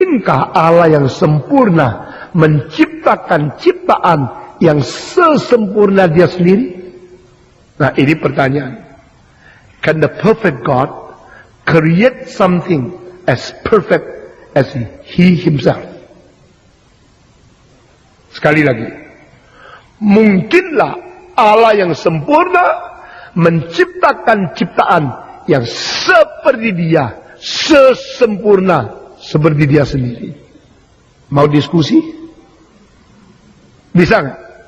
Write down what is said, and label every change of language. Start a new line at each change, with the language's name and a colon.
Indonesian: Mungkinkah Allah yang sempurna menciptakan ciptaan yang sesempurna dia sendiri? Nah, ini pertanyaan.
English: Can the perfect God create something as perfect as He Himself?
Indonesian: Sekali lagi, mungkinlah Allah yang sempurna menciptakan ciptaan yang seperti dia, sesempurna seperti dia sendiri. Mau diskusi? Bisa nggak?